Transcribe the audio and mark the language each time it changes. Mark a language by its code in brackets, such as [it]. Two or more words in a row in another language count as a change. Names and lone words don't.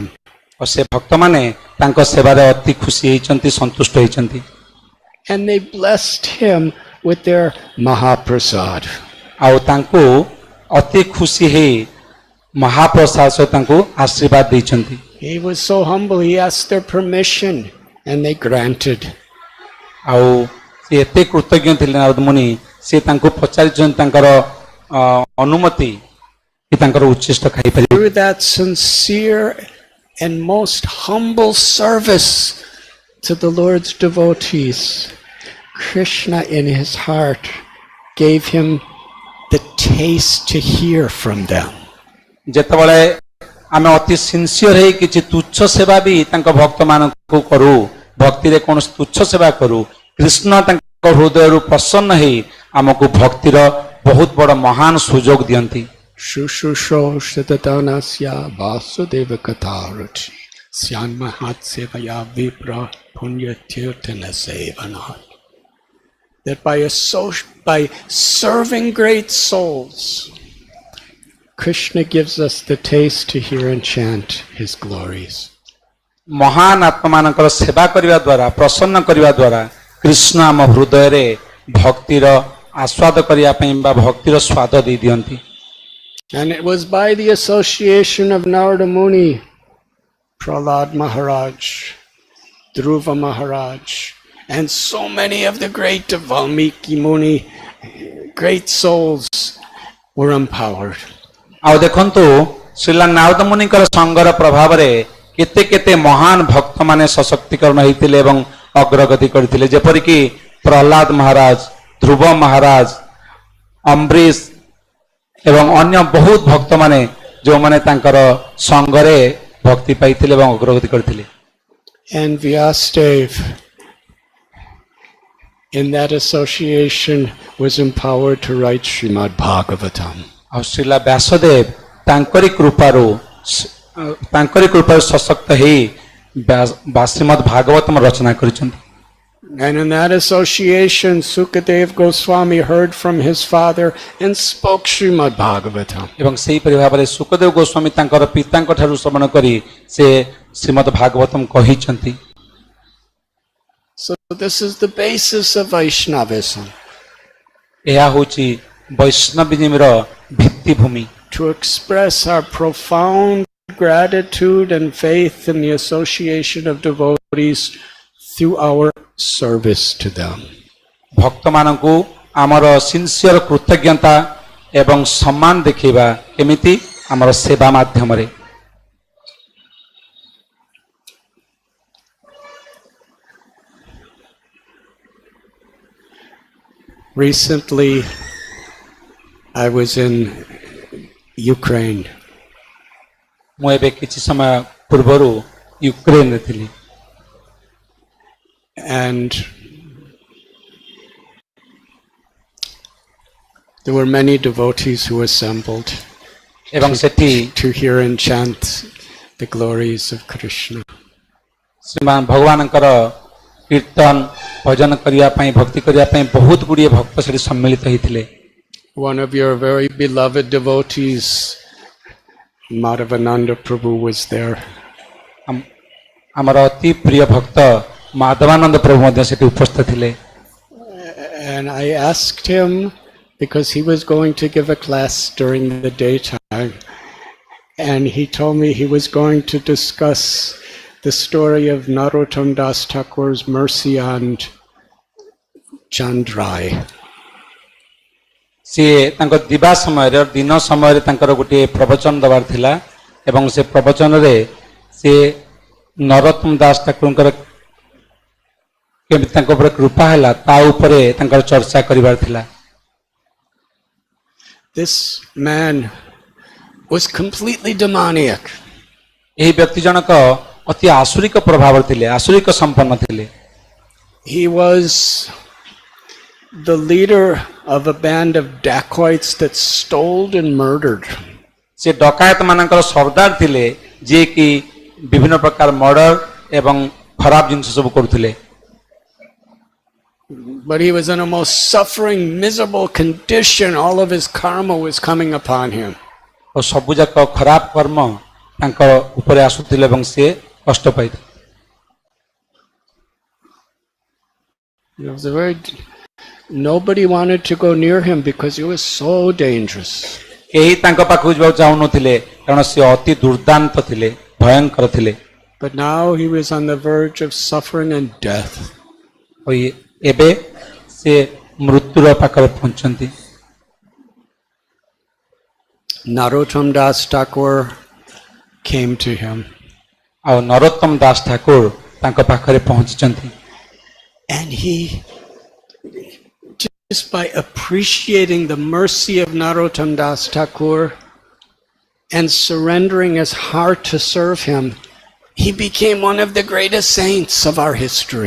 [or] ଆଉ ସେ ଭକ୍ତମାନେ ତାଙ୍କ ସେବାରେ ଅତି ଖୁସି ହେଇଛନ୍ତି, ସନ୍ତୁଷ୍ଟ ହେଇଛନ୍ତି। [en] And they blessed him with their Mahaprasad. [or] ଆଉ ତାଙ୍କୁ ଅତି ଖୁସି ହେଇ ମହାପ୍ରସାଦ ସହିତ ତାଙ୍କୁ ଆଶୀର୍ବାଦ ଦେଇଛନ୍ତି। [en] He was so humble, he asked their permission and they granted. [or] ଆଉ ସେ ଏତେ କୃତଜ୍ଞ ଥିଲେ ନାରଦ ମୁନି, ସେ ତାଙ୍କୁ ପଚାରିଛନ୍ତି ତାଙ୍କର ଅନୁମତି କି ତାଙ୍କର ଉଚ୍ଛିଷ୍ଟ ଖାଇପାରିବେ। [en] Through that sincere and most humble service to the Lord's devotees, Krishna in his heart gave him the taste to hear from them. [or] ଯେତେବେଳେ ଆମେ ଅତି ସିନ୍ସିୟର ହେଇ କିଛି ତୁଚ୍ଛ ସେବା ବି ତାଙ୍କ ଭକ୍ତମାନଙ୍କୁ କରୁ, ଭକ୍ତିରେ କୌଣସି ତୁଚ୍ଛ ସେବା କରୁ, କୃଷ୍ଣ ତାଙ୍କ ହୃଦୟରୁ ପ୍ରସନ୍ନ ହେଇ ଆମକୁ ଭକ୍ତିର ବହୁତ ବଡ଼ ମହାନ ସୁଯୋଗ ଦିଅନ୍ତି। [sa] शुश्रूषोः श्रद्दधानस्य वासुदेव कथारुचिः स्यान्महत् सेवया विप्राः पुण्य तीर्थ निषेवणात्. [en] That by serving great souls, Krishna gives us the taste to hear and chant his glories. [or] ମହାନ ଆତ୍ମାମାନଙ୍କର ସେବା କରିବା ଦ୍ୱାରା, ପ୍ରସନ୍ନ କରିବା ଦ୍ୱାରା କୃଷ୍ଣ ଆମ ହୃଦୟରେ ଭକ୍ତିର ଆସ୍ୱାଦ କରିବା ପାଇଁ ବା ଭକ୍ତିର ସ୍ୱାଦ ଦେଇ ଦିଅନ୍ତି। [en] And it was by the association of Narada Muni, Prahlad Maharaj, Dhruva Maharaj, and so many of the great Valmiki Muni, great souls were empowered. [or] ଆଉ ଦେଖନ୍ତୁ ଶ୍ରୀଲା ନାରଦ ମୁନିଙ୍କର ସଙ୍ଗର ପ୍ରଭାବରେ କେତେ କେତେ ମହାନ ଭକ୍ତମାନେ ସଶକ୍ତିକରଣ ହେଇଥିଲେ ଏବଂ ଅଗ୍ରଗତି କରିଥିଲେ, ଯେପରିକି ପ୍ରହ୍ଲାଦ ମହାରାଜ, ଧ୍ରୁବ ମହାରାଜ, ଅମ୍ବରୀଶ ଏବଂ ଅନ୍ୟ ବହୁତ ଭକ୍ତମାନେ ଯେଉଁମାନେ ତାଙ୍କର ସଙ୍ଗରେ ଭକ୍ତି ପାଇଥିଲେ ଏବଂ ଅଗ୍ରଗତି କରିଥିଲେ। [en] And Vyasadeva, in that association, was empowered to write Srimad Bhagavatam. [or] ଆଉ ଶ୍ରୀଲା ବ୍ୟାସଦେବ ତାଙ୍କରି କୃପାରୁ ସଶକ୍ତ ହେଇ ଶ୍ରୀମଦ୍ ଭାଗବତମ ରଚନା କରିଛନ୍ତି। [en] And in that association, Sukadeva Goswami heard from his father and spoke Srimad Bhagavatam. [or] ଏବଂ ସେହିପରି ଭାବରେ ସୁକଦେବ ଗୋସ୍ୱାମୀ ତାଙ୍କର ପିତାଙ୍କ ଠାରୁ ଶ୍ରବଣ କରି ସେ ଶ୍ରୀମଦ୍ ଭାଗବତମ କହିଛନ୍ତି। [en] So this is the basis of Vaishnavism. [or] ଏହା ହେଉଛି ବୈଷ୍ଣବିଜମର ଭିତ୍ତିଭୂମି। To express our profound gratitude and faith in the association of devotees through our service to them. ଭକ୍ତମାନଙ୍କୁ ଆମର ସିନ୍ସିୟର କୃତଜ୍ଞତା ଏବଂ ସମ୍ମାନ ଦେଖେଇବା କେମିତି? ଆମର ସେବା ମାଧ୍ୟମରେ। [en] Recently, I was in Ukraine. [or] ମୁଁ ଏବେ କିଛି ସମୟ ପୂର୍ବରୁ ୟୁକ୍ରେନରେ ଥିଲି। [en] And there were many devotees who assembled [or] ଏବଂ ସେଠି [en] to hear and chant the glories of Krishna. [or] ଶ୍ରୀମାନ ଭଗବାନଙ୍କର କୀର୍ତ୍ତନ ଭଜନ କରିବା ପାଇଁ ଭକ୍ତି କରିବା ପାଇଁ ବହୁତ ଗୁଡ଼ିଏ ଭକ୍ତ ସେଠି ସମ୍ମିଳିତ ହୋଇଥିଲେ। [en] One of your very beloved devotees, Madhavananda Prabhu, was there. [or] ଆମର ଅତି ପ୍ରିୟ ଭକ୍ତ ମାଧବାନନ୍ଦ ପ୍ରଭୁ ମଧ୍ୟ ସେଠି ଉପସ୍ଥିତ ଥିଲେ। [en] And I asked him, because he was going to give a class during the daytime, and he told me he was going to discuss the story of Narottam Das Thakur's mercy on Chandrai. [or] ସିଏ ତାଙ୍କ ଦିବା ସମୟରେ ଦିନ ସମୟରେ ତାଙ୍କର ଗୋଟିଏ ପ୍ରବଚନ ଦେବାର ଥିଲା ଏବଂ ସେ ପ୍ରବଚନରେ ସିଏ ନରୋତ୍ତମ ଦାସ ଠାକୁରଙ୍କର କେମିତି ତାଙ୍କ ଉପରେ କୃପା ହେଲା ତା ଉପରେ ତାଙ୍କର ଚର୍ଚ୍ଚା କରିବାର ଥିଲା। [en] This man was completely demoniac. [or] ଏହି ବ୍ୟକ୍ତି ଜଣକ ଅତି ଆସୁରିକ ପ୍ରଭାବରେ ଥିଲେ, ଆସୁରିକ ସମ୍ପନ୍ନ ଥିଲେ। [en] He was the leader of a band of dacoits that stole and murdered. [or] ସେ ଡକାୟତ ମାନଙ୍କର ସରଦାର ଥିଲେ ଯିଏ କି ବିଭିନ୍ନ ପ୍ରକାର ମର୍ଡର ଏବଂ ଖରାପ ଜିନିଷ ସବୁ କରୁଥିଲେ। [en] But he was in a most suffering, miserable condition. All of his karma was coming upon him. [or] ଓ ସବୁ ଯାକ ଖରାପ କର୍ମ ତାଙ୍କ ଉପରେ ଆସୁଥିଲେ ଏବଂ ସେ କଷ୍ଟ ପାଇଥିଲେ। [en] It was a very nobody wanted to go near him because he was so dangerous. [or] କେହି ତାଙ୍କ ପାଖକୁ ଯିବାକୁ ଚାହୁଁନଥିଲେ କାରଣ ସେ ଅତି ଦୁର୍ଦାନ୍ତ ଥିଲେ, ଭୟଙ୍କର ଥିଲେ। [en] But now he was on the verge of suffering and death. [or] ଏବେ ସେ ମୃତ୍ୟୁର ପାଖରେ ପହଞ୍ଚନ୍ତି। [en] Narottam Das Thakur came to him. [or] ଆଉ ନରୋତ୍ତମ ଦାସ ଠାକୁର ତାଙ୍କ ପାଖରେ ପହଞ୍ଚିଛନ୍ତି। [en] And he, just by appreciating the mercy of Narottam Das Thakur and surrendering his heart to serve him, he became one of the greatest saints of our history.